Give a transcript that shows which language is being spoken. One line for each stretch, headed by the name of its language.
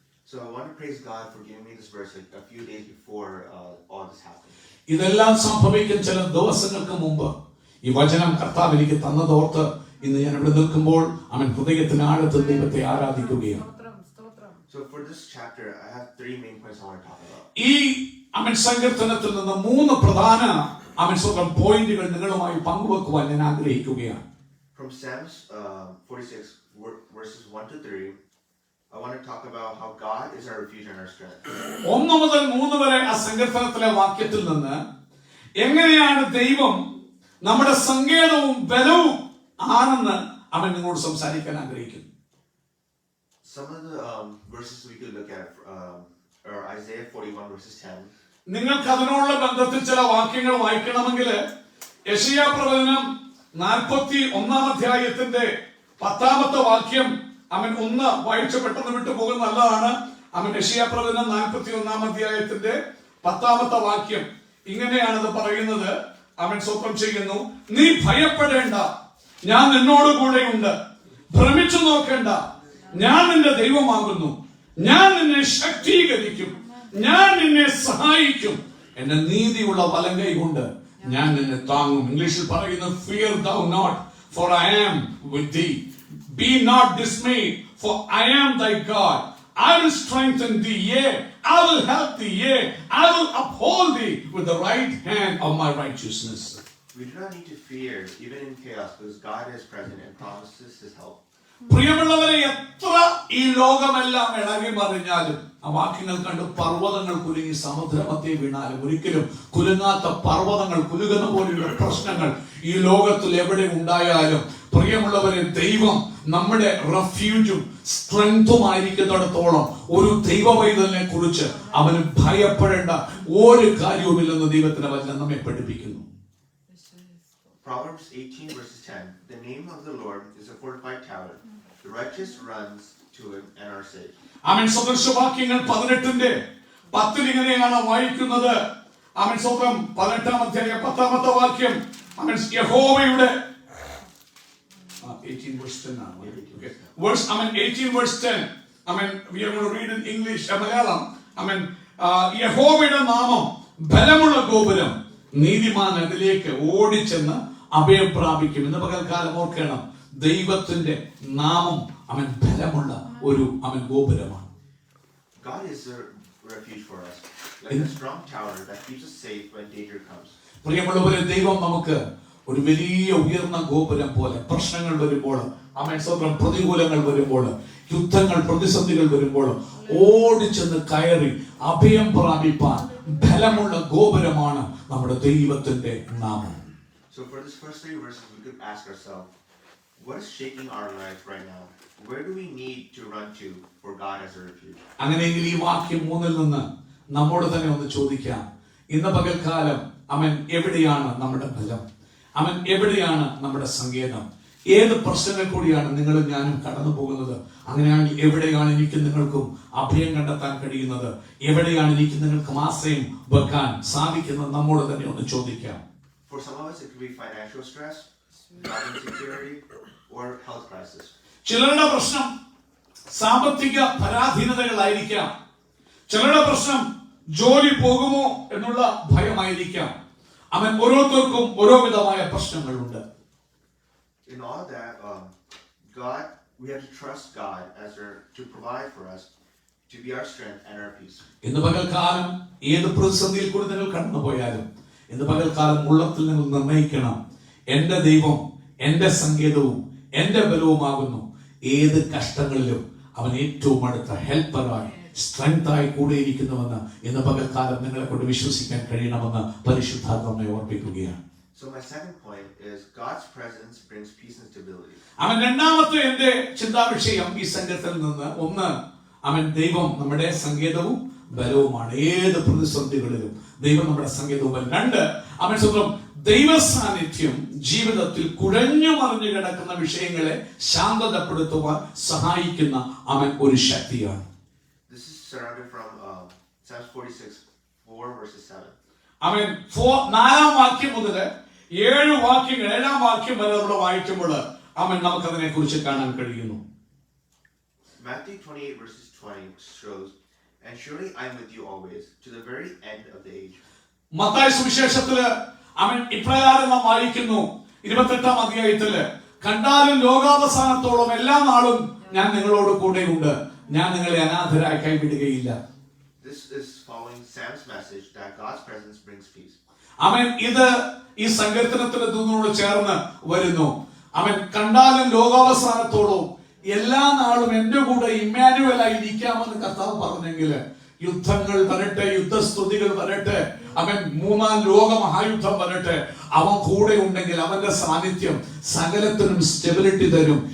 English: So I want to praise God for giving me this verse a few days before all this happened.
Malayalam: ഇതെല്ലാം സംഭവിക്കുന്ന ചില ദിവസങ്ങൾക്ക് മുമ്പ് ഈ വചനം കർത്താവ് എനിക്ക് തന്നതോർത്ത് ഇന്ന് ഞാൻ ഇവിടെ നിൽക്കുമ്പോൾ ഹൃദയത്തിന് ആഴത്തിൽ ദൈവത്തെ ആരാധിക്കുകയാണ്.
English: So for this chapter I have 3 main points I want to talk about.
Malayalam: ഈ സങ്കീർത്തനത്തിൽ നിന്ന് 3 പ്രധാന പോയിന്റുകൾ നിങ്ങളുമായി പങ്കുവെക്കുവാൻ ഞാൻ ആഗ്രഹിക്കുകയാണ്.
English: From Psalms 46 verses 1 to 3, I want to talk about how God is our refuge and our strength.
Malayalam: 1 മുതൽ 3 വരെ ആ സങ്കീർത്തനത്തിലെ വാക്യത്തിൽ നിന്ന് എങ്ങനെയാണ് ദൈവം നമ്മുടെ സങ്കേതവും ബലവും ആണെന്ന് നിങ്ങളോട് സംസാരിക്കാൻ ആഗ്രഹിക്കുന്നു.
English: Some of the verses we could look at are Isaiah 41 verses 10.
Malayalam: നിങ്ങൾക്ക് അതിനോടുള്ള ബന്ധത്തിൽ ചില വാക്യങ്ങൾ വായിക്കണമെങ്കിൽ യെശയ്യാ പ്രവചനം 41 അധ്യായത്തിന്റെ 10ാമത്തെ വാക്യം ഒന്ന് വായിച്ച പെട്ടെന്ന് വിട്ടു പോകുന്ന നല്ലതാണ്. യെശയ്യാ പ്രവചനം 41 അധ്യായത്തിന്റെ 10ാമത്തെ വാക്യം ഇങ്ങനെയാണത് പറയുന്നത്. സ്വപ്നം ചെയ്യുന്നു, നീ ഭയപ്പെടേണ്ട, ഞാൻ നിന്നോട് കൂടെയുണ്ട്. ഭ്രമിച്ചു നോക്കേണ്ട, ഞാൻ നിന്റെ ദൈവമാകുന്നു. ഞാൻ നിന്നെ ശക്തീകരിക്കും, ഞാൻ നിന്നെ സഹായിക്കും. എന്റെ നീതിയുള്ള വലങ്കൈ കൊണ്ട് ഞാൻ നിന്നെ താങ്ങും. ഇംഗ്ലീഷിൽ പറയുന്നു,
English: fear thou not, for I am with thee. Be not dismayed, for I am thy God. I will strengthen thee, yea, I will help thee, yea, I will uphold thee with the right hand of my righteousness. We do not need to fear even in chaos, because God is present and promises his help.
Malayalam: പ്രിയമുള്ളവരെ, എത്ര ഈ ലോകമെല്ലാം ഇളകി മറിഞ്ഞാലും ആ വാക്യങ്ങൾ കണ്ട് പർവ്വതങ്ങൾ കുലുങ്ങി സമുദ്രമധ്യേ വീണാലും ഒരിക്കലും കുലുങ്ങാത്ത പർവ്വതങ്ങൾ, കുലുങ്ങുന്ന പോലെയുള്ള പ്രശ്നങ്ങൾ ഈ ലോകത്തിൽ എവിടെ ഉണ്ടായാലും പ്രിയമുള്ളവരെ, ദൈവം നമ്മുടെ റെഫ്യൂജും സ്ട്രെങ്തും ആയിരിക്കുന്നിടത്തോളം ഒരു ദൈവ പൈതലിനെ കുറിച്ച് അവന് ഭയപ്പെടേണ്ട ഒരു കാര്യവുമില്ലെന്ന് ദൈവത്തിന്റെ വചനം നമ്മെ പഠിപ്പിക്കുന്നു.
English: Proverbs 18 verses 10. The name of the Lord is a fortified tower. The righteous runs to it and are safe.
Malayalam: സദൃശവാക്യങ്ങൾ 18ന്റെ 10 ഇങ്ങനെയാണ് വായിക്കുന്നത്. സ്വന്തം 18ാം അധ്യായം 10ാമത്തെ വാക്യം യഹോവയുടെ
English: 18 verse 10
Malayalam: ആണ്.
English: Okay. 18 verse 10. we are going to read in English, Malayalam.
Malayalam: യഹോവയുടെ നാമം ബലമുള്ള ഗോപുരം നീതിമാൻ അതിലേക്ക് ഓടിച്ചെന്ന് അഭയം പ്രാപിക്കും. ഇന്ന് പകൽക്കാലം ഓർക്കണം, ദൈവത്തിന്റെ നാമം അവൻ ബലമുള്ള ഒരു ഗോപുരമാണ്.
English: God is a refuge for us, like a strong tower that keeps us safe when danger comes.
Malayalam: പ്രിയമുള്ളവരെ, ദൈവം നമുക്ക് ഒരു വലിയ ഉയർന്ന ഗോപുരം പോലെ പ്രശ്നങ്ങൾ വരുമ്പോൾ, പ്രതികൂലങ്ങൾ വരുമ്പോൾ, യുദ്ധങ്ങൾ പ്രതിസന്ധികൾ വരുമ്പോൾ ഓടിച്ചെന്ന് കയറി അഭയം പ്രാപിപ്പാൻ ബലമുള്ള ഗോപുരമാണ് നമ്മുടെ ദൈവത്തിന്റെ നാമം.
English: So for this first 3 verses, we could ask ourselves, what is shaking our lives right now? Where do we need to run to for God as a refuge?
Malayalam: അങ്ങനെയെങ്കിൽ ഈ വാക്യം 3 നിന്ന് നമ്മോട് തന്നെ ഒന്ന് ചോദിക്കാം, ഇന്ന് പകൽക്കാലം അവൻ എവിടെയാണ് നമ്മുടെ ബലം? അവൻ എവിടെയാണ് നമ്മുടെ സങ്കേതം? ഏത് പ്രശ്നങ്ങൾ കൂടിയാണ് നിങ്ങളും ഞാനും കടന്നു പോകുന്നത്? അങ്ങനെയാണെങ്കിൽ എവിടെയാണ് എനിക്ക് നിങ്ങൾക്കും അഭയം കണ്ടെത്താൻ കഴിയുന്നത്? എവിടെയാണ് എനിക്ക് നിങ്ങൾക്കും ആശ്രയം വെക്കാൻ സാധിക്കുന്നത്? നമ്മോട് തന്നെ ഒന്ന് ചോദിക്കാം.
English: For some of us, it could be financial stress, job insecurity, or health crisis.
Malayalam: ചിലരുടെ പ്രശ്നം സാമ്പത്തിക പരാധീനതകളായിരിക്കാം. ചിലരുടെ പ്രശ്നം ജോലി പോകുമോ എന്നുള്ള ഭയമായിരിക്കാം. അവൻ ഓരോരുത്തർക്കും ഓരോ വിധമായ പ്രശ്നങ്ങളുണ്ട്.
English: In all that, God, we have to trust God to provide for us, to be our strength and our peace.
Malayalam: ഇന്ന് പകൽക്കാലം ഏത് പ്രതിസന്ധിയിൽ കൂടി നിങ്ങൾ കടന്നുപോയാലും ഇന്ന് പകൽക്കാലം ഉള്ളത്തിൽ നിങ്ങൾ നിർണയിക്കണം, എന്റെ ദൈവം എന്റെ സങ്കേതവും എന്റെ ബലവുമാകുന്നു. ഏത് കഷ്ടങ്ങളിലും അവൻ ഏറ്റവും അടുത്ത ഹെൽപ്പറായി സ്ട്രെങ്തായി കൂടെയിരിക്കുന്നുവെന്ന് ഇന്ന് പകൽക്കാലം നിങ്ങളെ കൊണ്ട് വിശ്വസിക്കാൻ കഴിയണമെന്ന് പരിശുദ്ധാത്മയെ ഓർപ്പിക്കുകയാണ്.
English: So my second point is God's presence brings peace and stability.
Malayalam: അവൻ രണ്ടാമത്തെ എന്റെ ചിന്താവിഷയം ഈ സംഘത്തിൽ നിന്ന് ഒന്ന്, അവൻ ദൈവം നമ്മുടെ സങ്കേതവും ബലവുമാണ്. ഏത് പ്രതിസന്ധികളിലും ദൈവം നമ്മുടെ സങ്കേതവും ബലം. 2, അവൻ സ്വന്തം ദൈവ സാന്നിധ്യം ജീവിതത്തിൽ കുഴഞ്ഞു മറിഞ്ഞു കിടക്കുന്ന വിഷയങ്ങളെ ശാന്തതപ്പെടുത്തുവാൻ സഹായിക്കുന്ന അവൻ ഒരു ശക്തിയാണ്.
English: This is surrounded from Psalms 46:4 verses 7.
Malayalam: അവൻ 4 വാക്യം മുതൽ 7 വാക്യങ്ങൾ 7 വാക്യം വരെ നമ്മൾ വായിക്കുമ്പോൾ അവൻ നമുക്കതിനെ കുറിച്ച് കാണാൻ കഴിയുന്നു.
English: Matthew 28 verses 20 shows, and surely I am with you always to the very end of the age.
Malayalam: Mathai സുവിശേഷത്തില് അവൻ ഇപ്രകാരം നാം വായിക്കുന്നു 28-ാം അധ്യായത്തില്, കണ്ടാലും ലോകാവസാനത്തോളം എല്ലാ നാളും ഞാൻ നിങ്ങളോട് കൂടെയുണ്ട്, ഞാൻ നിങ്ങളെ അനാഥരായി കൈവിടുകയില്ല.
English: This is following Sam's message that God's presence brings peace.
Malayalam: അവൻ ഇത് ഈ സങ്കീർത്തനത്തിന്റെ ദൂതനോട് ചേർന്ന് വരുന്നു. അവൻ കണ്ടാലും ലോകാവസാനത്തോളം എല്ലാ നാളും എന്റെ കൂടെ ഇമ്മാനുവലായി ഇരിക്കാമെന്ന് കർത്താവ് പറഞ്ഞെങ്കിൽ യുദ്ധങ്ങൾ വരട്ടെ, യുദ്ധസ്തുതികൾ വരട്ടെ, അവൻ 3-ാം ലോക മഹായുദ്ധം വരട്ടെ, അവൻ കൂടെ ഉണ്ടെങ്കിൽ അവന്റെ സാന്നിധ്യം സകലത്തിനും സ്റ്റെബിലിറ്റി തരും.